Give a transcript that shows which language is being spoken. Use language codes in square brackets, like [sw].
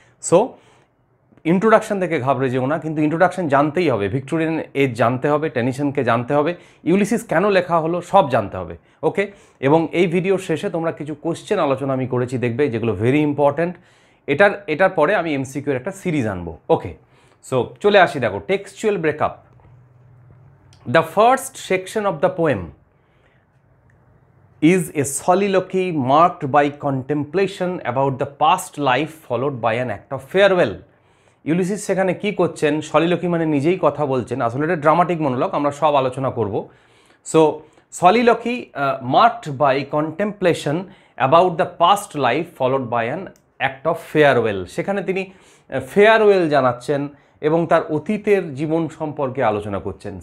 [bn] So introduction থেকে ঘাবড়ে যেও না, কিন্তু ইন্ট্রোডাকশন জানতেই হবে, ভিক্টোরিয়ান এজ জানতে হবে, টেনিসনকে জানতে হবে, ইউলিসিস কেন লেখা হলো সব জানতে হবে। ওকে, এবং এই ভিডিওর শেষে তোমরা কিছু কোশ্চেন আলোচনা আমি করেছি, দেখবে, যেগুলো ভেরি ইম্পর্ট্যান্ট। এটার পরে আমি MCQ-এর একটা সিরিজ আনবো। ওকে, সো চলে আসি, দেখো, textual breakup. [en] The first section of the poem is a soliloquy marked by contemplation about the past life followed by an act of farewell. [bn] Ulysses সেখানে কি করছেন? সলিলকি মানে নিজেই কথা বলছেন, আসলে এটা ড্রামাটিক মনোলগ, আমরা সব আলোচনা করব। [en] So soliloquy marked by contemplation about the past life followed by an act of farewell. [bn] সেখানে তিনি ফেয়ারওয়েল জানাচ্ছেন এবং তার অতীতের জীবন সম্পর্কে আলোচনা করছেন।